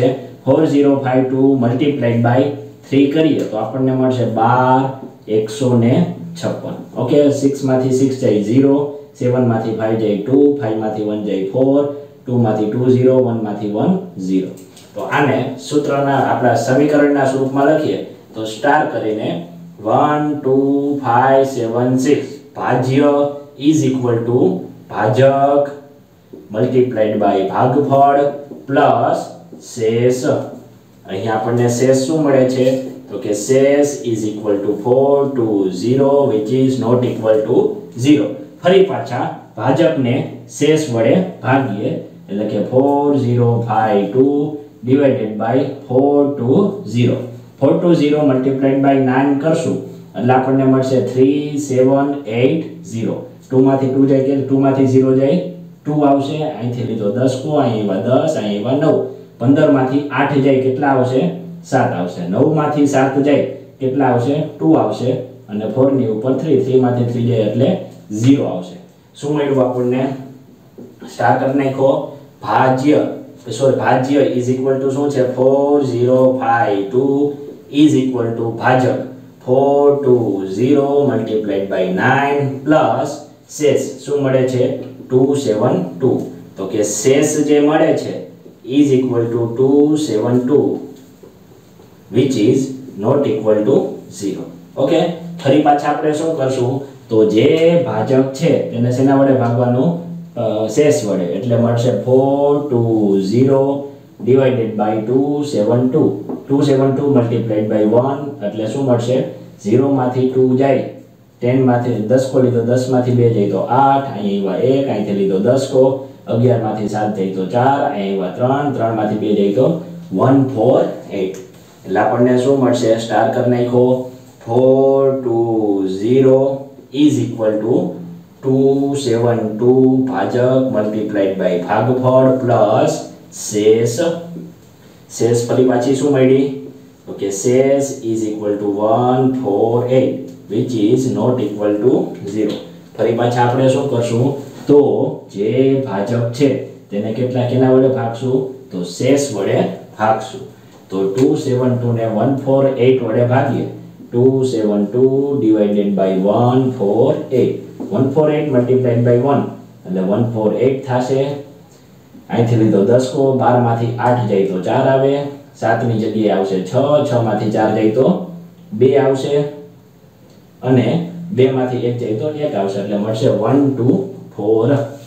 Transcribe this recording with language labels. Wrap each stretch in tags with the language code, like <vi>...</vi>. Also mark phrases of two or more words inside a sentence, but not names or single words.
<gu>4052</gu> <en>multiplied by</en> <gu>3 કરીએ તો આપણને મળશે 12156. ઓકે, 6 માંથી 6 જાય 0, 7 માંથી 5 જાય 2, 5 માંથી 1 જાય 4, 2 માંથી 2 0, 1 માંથી 1 0. તો આને સૂત્રના આપણા સમીકરણના સ્વરૂપમાં લખીએ તો તો સ્ટાર કરીને 1 2 5 7 6 ભાજ્ય</gu> <en>is equal to</en> <gu>ભાજક</gu> <en>multiplied by</en> <gu>ભાગફળ પ્લસ શેષ। અહીં આપણને શેષ શું મળે છે તો કે શેષ</gu> <en>is equal to</en> <gu>4 to 0</gu> <en>which is not equal to 0।</en> <gu>ફરી પાછા ભાજકને શેષ વડે ભાગીએ એટલે કે 4052</gu> <en>divided by</en> <gu>4 to 0 4 to 0</gu> <en>multiplied by</en> <gu>9 કરશું એટલે આપણને મળશે 3780। 2 માંથી 2 જાય કે 2 માંથી 0 જાય 2 આવશે, અહીંથી લીધો 10 કો, અહીં આવ્યા 10, અહીં આવ્યા 9, 15 માંથી 8 જાય કેટલા આવશે 7 આવશે, 9 માંથી 7 જાય કેટલા આવશે 2 આવશે અને 4 ની ઉપર 3, 3 માંથી 3 જાય એટલે 0 આવશે। શું મળ્યું આપણને સ્ટાર કરી નાખો ભાજ્ય સોરી ભાજ્ય</gu> <en>is equal to</en> <gu>શું છે 4052</gu> <en>is equal to</en> <gu>ભાજક 420</gu> <en>multiplied by</en> <gu>9 પ્લસ શેષ શું મળે છે 272। તો કે શેષ જે મળે છે</gu> <en>is equal to 272 which is not equal to 0।</en> <gu>ઓકે, ફરી પાછા આપણે શું કરશું તો જે ભાજક છે તેને શેના વડે ભાગવાનું શેષ વડે એટલે મળશે 420</gu> <en>divided by</en> <gu>272 272</gu> <en>multiplied by</en> <gu>1 એટલે શું મળશે 0 માંથી 2 જાય 10 માંથી 10 કો લીધો 10 માંથી 2 જાય તો 8, અહીં આવ્યા 1, અહીંથી લીધો 10 કો, 11 માંથી 7 જાય તો 4, અહીં આવ્યા 3, 3 માંથી 2 જાય તો 148 એટલે આપણને શું મળશે સ્ટાર કરી નાખો 420</gu> <en>is equal to</en> <gu>272 ભાજક</gu> <en>multiplied by</en> <gu>ભાગફળ પ્લસ શેષ। શેષ ફરી પાછી શું મળી તો કે શેષ</gu> <en>is equal to 148 which is not equal to 0।</en> <gu>ફરી પાછા આપણે શું કરશું તો જે ભાજક છે તેને કેટલા કેના વડે ભાગશું તો શેષ વડે ભાગશું। તો 272 ને 148 વડે ભાગીએ 272</gu> <en>divided by</en> <gu>148 148</gu> <en>multiplied by</en> <gu>1 એટલે 148 થશે, અહીંથી લીધો 10 કો, 12 માંથી 8 જાય તો 4 આવે, 7 ની જગ્યાએ આવશે 6, 6 માંથી 4 જાય તો 2 આવશે અને 2 માંથી 1 જાય તો 1 આવશે એટલે મળશે 124।</gu>